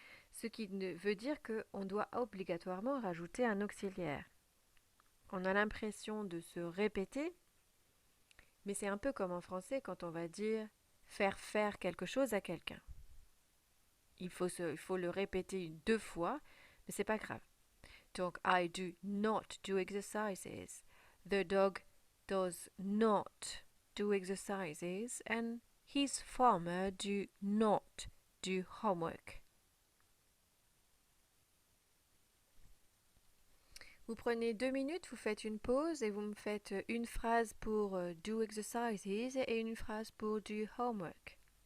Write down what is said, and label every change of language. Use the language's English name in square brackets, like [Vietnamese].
[French] Ce qui veut dire qu'on doit obligatoirement rajouter un auxiliaire. On a l'impression de se répéter, mais c'est un peu comme en français quand on va dire faire quelque chose à quelqu'un. Il faut le répéter 2 fois, mais c'est pas grave. [English] Donc, I do not do exercises. The dog does not do exercises. And his farmer do not do homework. [French] Vous prenez 2 minutes, vous faites une pause et vous me faites une phrase pour do exercises et une phrase pour do homework.